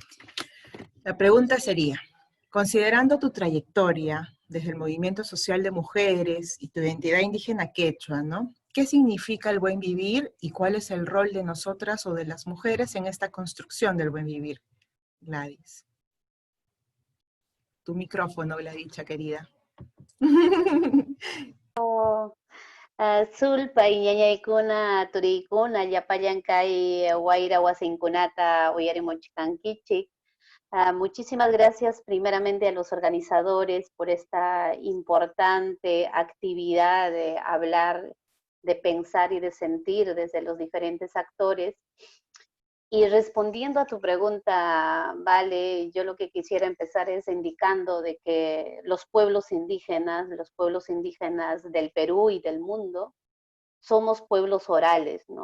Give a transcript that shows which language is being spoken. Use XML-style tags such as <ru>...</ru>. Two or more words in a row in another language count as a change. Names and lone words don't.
<es>La pregunta sería, considerando tu trayectoria desde el movimiento social de mujeres y tu identidad indígena quechua, ¿no? ¿Qué significa el buen vivir y cuál es el rol de nosotras o de las mujeres en esta construcción del buen vivir? Gladys. Tu micrófono, Gladicha, querida.</es> <qu>Sulpa y ñañaykuna turiykuna llapayan kay wayra wasinkunata uyarimunchkankichik.</qu> <es>Muchísimas gracias primeramente a los organizadores por esta importante actividad de hablar, de pensar y de sentir desde los diferentes actores. Y respondiendo a tu pregunta, Vale, yo lo que quisiera empezar es indicando de que los pueblos indígenas del Perú y del mundo, somos pueblos orales, ¿no?</es>